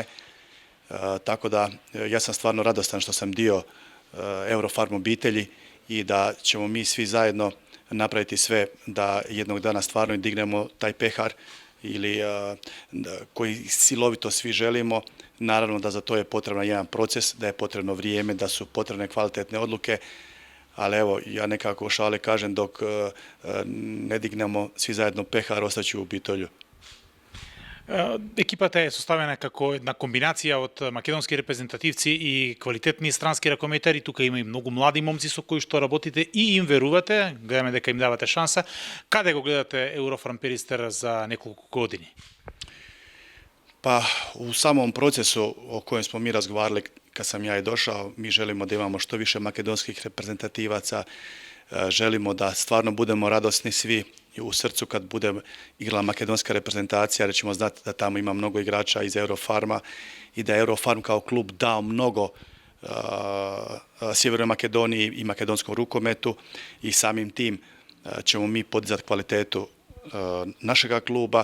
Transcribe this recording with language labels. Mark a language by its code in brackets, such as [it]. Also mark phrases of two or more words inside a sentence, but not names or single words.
[hr] Tako da ja sam stvarno radostan što sam dio Eurofarm obitelji i da ćemo mi svi zajedno napraviti sve da jednog dana stvarno dignemo taj pehar ili koji silovito svi želimo. Naravno da za to je potreban jedan proces, da je potrebno vrijeme, da su potrebne kvalitetne odluke, ali evo, ja nekako u šali kažem dok ne dignemo svi zajedno pehar, ostaću u Bitolju. [mk] Екипата е составена како една комбинација од македонски репрезентативци и квалитетни странски ракометари. Тука има и многу млади момци со кои што работите и им верувате. Гледаме дека им давате шанса. Каде го гледате Еврофарм Перистер за неколку години? [hr] Pa u samom procesu o kojem smo mi razgovarali kad sam ja i došao, mi želimo da imamo što više makedonskih reprezentativaca, želimo da stvarno budemo radosni svi u srcu kad bude igrala makedonska reprezentacija, jer ćemo znati da tamo ima mnogo igrača iz Eurofarma i da je Eurofarm kao klub dao mnogo Sjevernoj Makedoniji i makedonskom rukometu i samim tim ćemo mi podizati kvalitetu našega kluba.